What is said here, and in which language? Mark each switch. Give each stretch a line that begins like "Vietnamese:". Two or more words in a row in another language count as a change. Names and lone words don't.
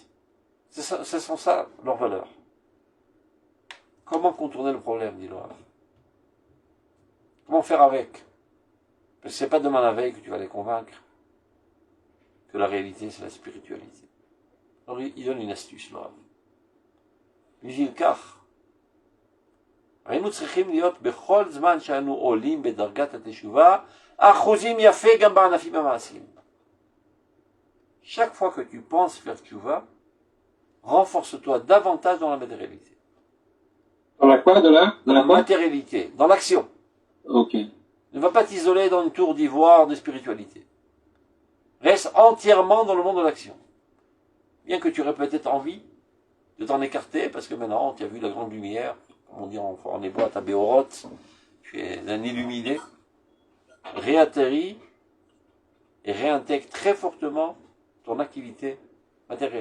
French: Ce sont ça leurs valeurs. Comment contourner le problème, dit Laura? Comment faire avec? Parce que c'est pas demain la veille que tu vas les convaincre que la réalité c'est la spiritualité. Alors il donne une astuce, Laura. Il dit le car.
Hebrew: היינו צריכים להיות בכל זמן שאנו עולים בדרגת התשובה אחוזים יפה גם בענפים המעשיים.
French: Chaque fois que tu penses faire tchouva, renforce-toi davantage dans la matérialité. Dans la quoi? Dans la quoi? Matérialité, dans l'action. Ok. Ne va pas t'isoler dans une tour d'ivoire de spiritualité. Reste entièrement dans le monde de l'action. Bien que tu aurais peut-être envie de t'en écarter, parce que maintenant, tu as vu la grande lumière, comme on dit en hébreu à ta béoroth, tu es un illuminé, réatterris et réintègre très fortement ton activité matérielle.